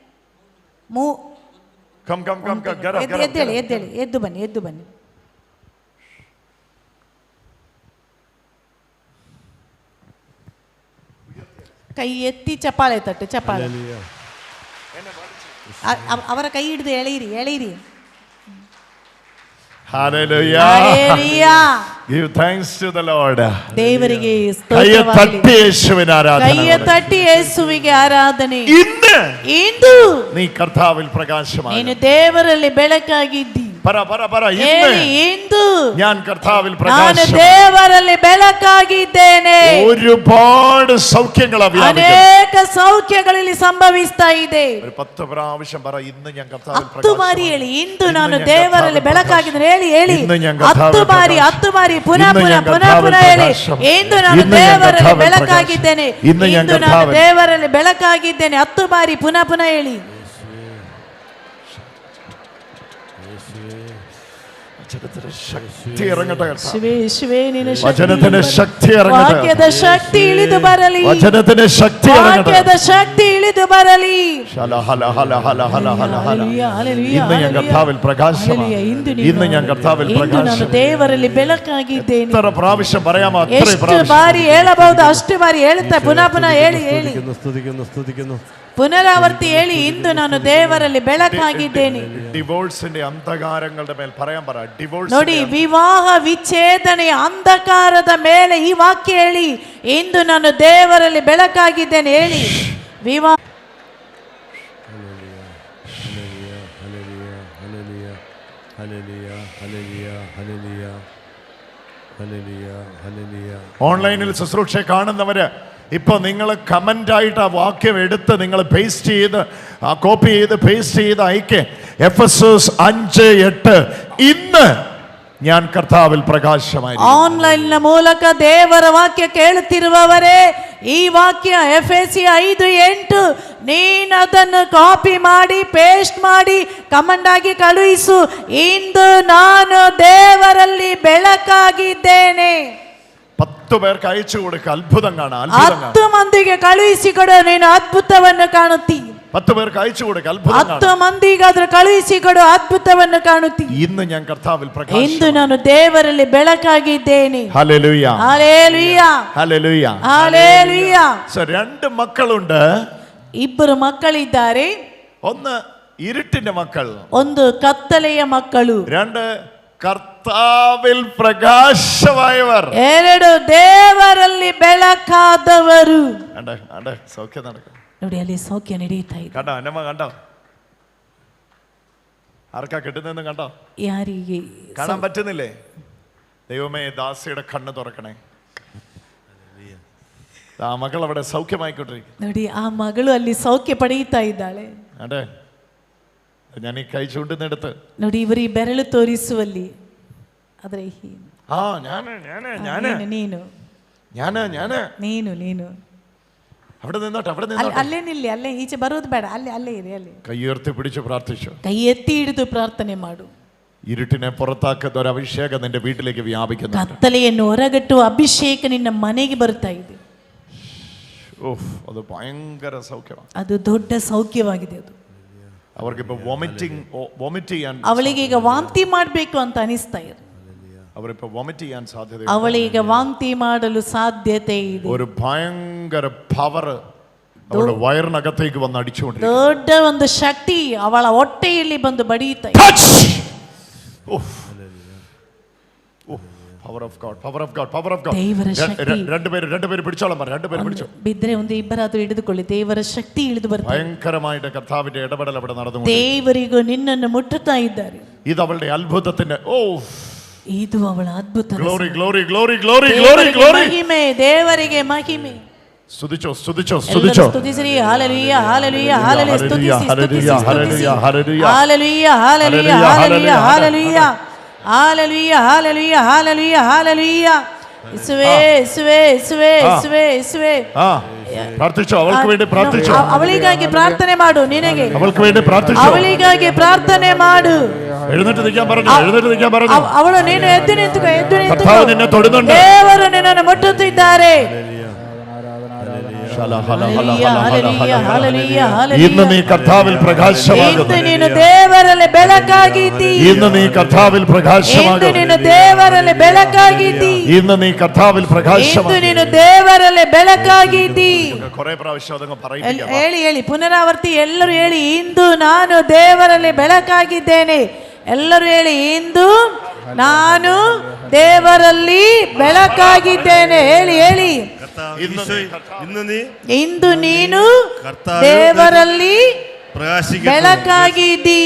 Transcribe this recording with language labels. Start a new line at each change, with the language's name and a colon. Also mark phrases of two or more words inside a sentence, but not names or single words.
Kannada: ಎದ್ದೇಳಿ ಎದ್ದೇಳಿ, ಎದ್ದು ಬನ್ನಿ, ಎದ್ದು ಬನ್ನಿ. ಕೈ ಎತ್ತಿ ಚಪ್ಪಾಳೆ ತಟ್ಟು, ಚಪ್ಪಾಳೆ. ಅವರ ಕೈ ಹಿಡಿದು ಎಳೀರಿ, ಎಳೀರಿ.
English: Hallelujah. Give thanks to the Lord.
Kannada: ದೇವರಿಗೆ ಕೈಯ ತಟ್ಟಿ ಯೇಸುವಿನ ಆರಾಧನೆ. ಕೈಯ ತಟ್ಟಿ ಯೇಸುವಿಗೆ ಆರಾಧನೆ. ಇಂದು ನೀ
Malayalam: കർത്താവിൽ പ്രകാശമായി.
Kannada: ನೀನು ದೇವರಲ್ಲಿ ಬೆಳಕಾಗಿದ್ದಿ.
Malayalam: പറ
Kannada: ಇಂದು
Malayalam: ഞാൻ കർത്താവിൽ
Kannada: ನಾನು
Malayalam: പ്രകാശം.
Kannada: ದೇವರಲ್ಲಿ ಬೆಳಕಾಗಿದ್ದೇನೆ.
Malayalam: ഒരുപാട് സൗഖ്യങ്ങൾ
Kannada: ಅನೇಕ ಸೌಖ್ಯಗಳಲ್ಲಿ ಸಂಭವಿಸ್ತಾ ಇದೆ.
Malayalam: ഒരു 10 പ്രാവശ്യം പറ, ഇന്ന് ഞാൻ കർത്താവിൽ
Kannada: 10 ಬಾರಿ ಹೇಳಿ, ಇಂದು ನಾನು ದೇವರಲ್ಲಿ ಬೆಳಕಾಗಿದ್ದೇನೆ. ಹೇಳಿ ಹೇಳಿ, 10 ಬಾರಿ, 10 ಬಾರಿ, ಪುನಃ ಪುನಃ ಪುನಃ ಪುನಃ ಹೇಳಿ. ಇಂದು ನಾನು ದೇವರಲ್ಲಿ ಬೆಳಕಾಗಿದ್ದೇನೆ, ಇಂದು ನಾನು ದೇವರಲ್ಲಿ ಬೆಳಕಾಗಿದ್ದೇನೆ. 10 ಬಾರಿ ಪುನಃ ಪುನಃ ಹೇಳಿ.
Malayalam: ശക്തി ഇറങ്ങട്ടെ. വചനത്തിന്റെ ശക്തി ഇറങ്ങട്ടെ.
Kannada: ವಾಕ್ಯದ ಶಕ್ತಿ ಇಳಿದು ಬರಲಿ.
Malayalam: വചനത്തിന്റെ ശക്തി ഇറങ്ങട്ടെ.
Kannada: ವಾಕ್ಯದ ಶಕ್ತಿ ಇಳಿದು ಬರಲಿ.
Malayalam: ഇന്ന് ഞാൻ കർത്താവിൽ പ്രകാശമാണ്. ഇന്ന് ഞാൻ കർത്താവിൽ
Kannada: ನಾನು ದೇವರಲ್ಲಿ ಬೆಳಕಾಗಿದ್ದೇನೆ.
Malayalam: എത്ര പ്രാവശ്യം പറയാമോ?
Kannada: ಎಷ್ಟು ಬಾರಿ ಹೇಳಬಹುದು ಅಷ್ಟು ಬಾರಿ ಹೇಳುತ್ತಾ ಪುನಃ ಪುನಃ ಹೇಳಿ ಹೇಳಿ.
Malayalam: സ്തുതിക്കുന്നു.
Kannada: പുനരാവർത്തി ಹೇಳಿ, ಇಂದು ನಾನು ದೇವರಲ್ಲಿ ಬೆಳಕಾಗಿದ್ದೇನೆ.
Malayalam: ഡിവോഴ്സിന്റെ അന്ധകാരങ്ങളുടെ മേൽ പറയാൻ പറ. ഡിവോഴ്സ്
Kannada: ನೋಡಿ, ವಿವಾಹ ವಿಚ್ಛೇದನೆಯ ಅಂಧಕಾರದ ಮೇಲೆ ಈ ವಾಕ್ಯ ಹೇಳಿ, ಇಂದು ನಾನು ದೇವರಲ್ಲಿ ಬೆಳಕಾಗಿದ್ದೇನೆ ಹೇಳಿ. ವಿವಾಹ
Malayalam: ഓൺലൈനിൽ ശുശ്രൂഷ കാണുന്നവര് ഇപ്പൊ നിങ്ങൾ കമന്റ് ആയിട്ട് ആ വാക്യം എടുത്ത് നിങ്ങൾ പേസ്റ്റ് ചെയ്ത് കോപ്പി ചെയ്ത് പേസ്റ്റ് ചെയ്ത് അയക്കേ. എഫെസോസ് 5:8 ഇന്ന് ഞാൻ കർത്താവിൽ പ്രകാശമായി.
Kannada: ಆನ್ಲೈನ್ ಮೂಲಕ ದೇವರ ವಾಕ್ಯ ಕೇಳುತ್ತಿರುವವರೇ, ಈ ವಾಕ್ಯ ಎಫೆಸಿ 5:8 ನೀನು ಅದನ್ನು ಕಾಪಿ ಮಾಡಿ ಪೇಸ್ಟ್ ಮಾಡಿ ಕಮೆಂಟ್ ಆಗಿ ಕಳುಹಿಸು. ಇಂದು ನಾನು ದೇವರಲ್ಲಿ ಬೆಳಕಾಗಿದ್ದೇನೆ.
Malayalam: 10 പേർക്ക് അയച്ചു കൊടുക്കുക. അത്ഭുതം കാണാം.
Kannada: 10 ಮಂದಿಗೆ ಕಳುಹಿಸಿಕೊಡು, ನೀನು ಅದ್ಭುತವನ್ನು ಕಾಣುತ್ತಿ.
Malayalam: 10 പേർക്ക് അയച്ചു കൊടുക്കുക. അത്ഭുതം
Kannada: 10 ಮಂದಿಗಾದ್ರೂ ಕಳುಹಿಸಿಕೊಡು, ಅದ್ಭುತವನ್ನು ಕಾಣುತ್ತಿ.
Malayalam: ഇന്ന് ഞാൻ കർത്താവിൽ പ്രകാശം.
Kannada: ಇಂದು ನಾನು ದೇವರಲ್ಲಿ ಬೆಳಕಾಗಿದ್ದೇನೆ.
Malayalam: ഹല്ലേലൂയ, ഹല്ലേലൂയ, ഹല്ലേലൂയ, ഹല്ലേലൂയ. സോ 2 മക്കളുണ്ട്.
Kannada: 2 ಮಕ್ಕಳಿದ್ದಾರೆ.
Malayalam: ഒന്ന് ഇരുട്ടിന്റെ മക്കൾ,
Kannada: ಒಂದು ಕತ್ತಲೆಯ ಮಕ್ಕಳು.
Malayalam: 2 കർത്താവിൽ പ്രകാശമായവർ.
Kannada: 2 ದೇವರಲ್ಲಿ ಬೆಳಕಾದವರು.
Malayalam: സൗഖ്യം നടക്കും.
Kannada: ನೋಡಿ, ಅಲ್ಲಿ ಸೌಖ್ಯ ನಡೆಯುತ್ತಾ ಇದೆ.
Malayalam: കണ്ടോ അന്നമ്മ, കണ്ടോ? ആർക്കാ കിട്ടുന്നെന്ന് കണ്ടോ?
Kannada: ಯಾರಿಗೆ
Malayalam: കാണാൻ പറ്റുന്നില്ലേ? ദൈവമേ, ദാസിയുടെ കണ്ണ് തുറക്കണേ. ആ മകൾ അവിടെ സൗഖ്യമായിക്കൊണ്ടിരിക്കും.
Kannada: ನೋಡಿ, ಆ ಮಗಳು ಅಲ್ಲಿ ಸೌಖ್ಯ ಪಡೆಯುತ್ತಾ ಇದ್ದಾಳೆ.
Malayalam: അതെ, ഞാൻ ഈ കൈ ചൂണ്ടുന്നെടുത്ത്
Kannada: ನೋಡಿ, ಇವರು ಈ ಬೆರಳು ತೋರಿಸುವಲ್ಲಿ ಆದರೆ ನೀನು
Malayalam: അവിടെ നിന്നോട്ടെ,
Kannada: ಅಲ್ಲೇ ನಿಲ್ಲಿ, ಅಲ್ಲೇ ಈಚೆ ಬರೋದು ಬೇಡ, ಅಲ್ಲೇ ಇರಿ, ಅಲ್ಲೇ
Malayalam: കൈ ഉയർത്തി പിടിച്ച് പ്രാർത്ഥിച്ചു.
Kannada: ಕೈ ಎತ್ತಿ ಹಿಡಿದು ಪ್ರಾರ್ಥನೆ ಮಾಡು.
Malayalam: ഇരുട്ടിനെ പുറത്താക്കുന്ന ഒരു അഭിഷേകം നിന്റെ വീട്ടിലേക്ക് വ്യാപിക്കുന്നു.
Kannada: ಕತ್ತಲೆಯನ್ನು ಹೊರಗಟ್ಟುವ ಅಭಿಷೇಕ ನಿನ್ನ ಮನೆಗೆ ಬರ್ತಾ ಇದೆ.
Malayalam: അത് ഭയങ്കര സൗഖ്യമാണ്.
Kannada: ಅದು ದೊಡ್ಡ ಸೌಖ್ಯವಾಗಿದೆ. ಅದು
Malayalam: അവർക്കിപ്പോ വോമിറ്റ് ചെയ്യാൻ,
Kannada: ಅವಳಿಗೆ ಈಗ ವಾಂತಿ ಮಾಡಬೇಕು ಅಂತ ಅನಿಸ್ತಾ ಇದೆ.
Malayalam: അവരിപ്പോ വോമിറ്റ് ചെയ്യാൻ സാധ്യത.
Kannada: ಅವಳಿಗೆ ವಾಂತಿ ಮಾಡಲು ಸಾಧ್ಯತೆ ಇದೆ.
Malayalam: ഒരു ഭയങ്കര പവർ അവളുടെ വയറിനകത്തേക്ക് വന്ന് അടിച്ചുകൊണ്ടിരിക്കുന്നു.
Kannada: ದೊಡ್ಡ ಒಂದು ಶಕ್ತಿ ಅವಳ ಹೊಟ್ಟೆಯಲ್ಲಿ ಬಂದು ಬಡಿಯುತ್ತಾ ಇದೆ.
English: Power of God, power of God, power of God.
Kannada: ದೇವರ ಶಕ್ತಿ.
Malayalam: രണ്ടുപേര് പിടിച്ചോളാം, രണ്ടുപേര് പിടിച്ചോ.
Kannada: ಬಿದ್ರೆ ಒಂದು ಇಬ್ಬರಾದರೂ ಹಿಡಿದುಕೊಳ್ಳಿ. ದೇವರ ಶಕ್ತಿ ಇಳಿದು ಬರ್ತದೆ.
Malayalam: ഭയങ്കരമായിട്ട് കർത്താവിന്റെ ഇടപെടൽ അവിടെ നടന്നു.
Kannada: ದೇವರಿಗೂ ನಿನ್ನನ್ನು ಮುಟ್ಟುತ್ತಾ ಇದ್ದಾರೆ.
Malayalam: ഇത് അവളുടെ അത്ഭുതത്തിന്റെ
Kannada: ಇದು ಅವಳ ಅದ್ಭುತ.
English: Glory glory glory glory glory glory.
Kannada: ಮಹಿಮೆ, ದೇವರಿಗೆ ಮಹಿಮೆ.
Malayalam: സ്തുതിച്ചോ സ്തുതിച്ചോ സ്തുതിച്ചോ.
Kannada: ಸ್ತುತಿಸಿರಿ. ಹಲ್ಲೆಲೂಯಾ ಹಲ್ಲೆಲೂಯಾ ಹಲ್ಲೆಲೂಯಾ. ಸ್ತುತಿಸಿ ಸ್ತುತಿಸಿ
Malayalam: ഹല്ലേലൂയ ഹല്ലേലൂയ
Kannada: ಹಲ್ಲೆಲೂಯಾ ಹಲ್ಲೆಲೂಯಾ ಹಲ್ಲೆಲೂಯಾ ಹಲ್ಲೆಲೂಯಾ ಹಲ್ಲೆಲೂಯಾ ಹಲ್ಲೆಲೂಯಾ ಹಲ್ಲೆಲೂಯಾ ಹಲ್ಲೆಲೂಯಾ ಹಲ್ಲೆಲೂಯಾ
Malayalam: യേശുവേ യേശുവേ യേശുവേ യേശുവേ യേശുവേ ആ പ്രാർത്ഥിച്ചോ, അവൾക്ക് വേണ്ടി പ്രാർത്ഥിച്ചോ.
Kannada: ಅವಳಿಗಾಗಿ ಪ್ರಾರ್ಥನೆ ಮಾಡು. ನಿನಗೆ
Malayalam: അവൾക്ക് വേണ്ടി പ്രാർത്ഥിച്ചോ.
Kannada: ಅವಳಿಗಾಗಿ ಪ್ರಾರ್ಥನೆ ಮಾಡು.
Malayalam: എഴുന്നേറ്റ് നിൽക്കാൻ പറഞ്ഞു, എഴുന്നേറ്റ് നിൽക്കാൻ പറഞ്ഞു.
Kannada: ಅವಳು ನೀನು ಎದ್ದು ನಿಂತುಕೋ, ಎದ್ದು
Malayalam: കർത്താവ്
Kannada: ನಿಂತುಕೋ.
Malayalam: നിന്നെ തൊടുന്നുണ്ട്.
Kannada: ದೇವರು ನಿನ್ನನ್ನು ಮುಟ್ಟುತ್ತಿದ್ದಾರೆ.
Malayalam: ഇന്ന് നീ കർത്താവിൽ പ്രകാശമാകുന്നു.
Kannada: ಇಂದು ನೀನು ದೇವರಲ್ಲಿ ಬೆಳಕಾಗಿದ್ದಿ.
Malayalam: ഇന്ന് നീ കർത്താവിൽ
Kannada: ಇಂದು
Malayalam: പ്രകാശമാകുന്നു.
Kannada: ನೀನು ದೇವರಲ್ಲಿ ಬೆಳಕಾಗಿದ್ದಿ.
Malayalam: ഇന്ന് നീ കർത്താവിൽ
Kannada: ಇಂದು
Malayalam: പ്രകാശമാകുന്നു.
Kannada: ನೀನು ದೇವರಲ್ಲಿ ಬೆಳಕಾಗಿದ್ದಿ.
Malayalam: കുറെ പ്രാവശ്യം അതങ്ങ് പറയും.
Kannada: ಹೇಳಿ ಹೇಳಿ ಪುನರಾವರ್ತಿ, ಎಲ್ಲರೂ ಹೇಳಿ, ಇಂದು ನಾನು ದೇವರಲ್ಲಿ ಬೆಳಕಾಗಿದ್ದೇನೆ. ಎಲ್ಲರೂ ಹೇಳಿ, ಇಂದು ನಾನು ದೇವರಲ್ಲಿ ಬೆಳಕಾಗಿದ್ದೇನೆ. ಹೇಳಿ ಹೇಳಿ, ಇಂದು ನೀನು ದೇವರಲ್ಲಿ ಬೆಳಕಾಗಿದ್ದಿ.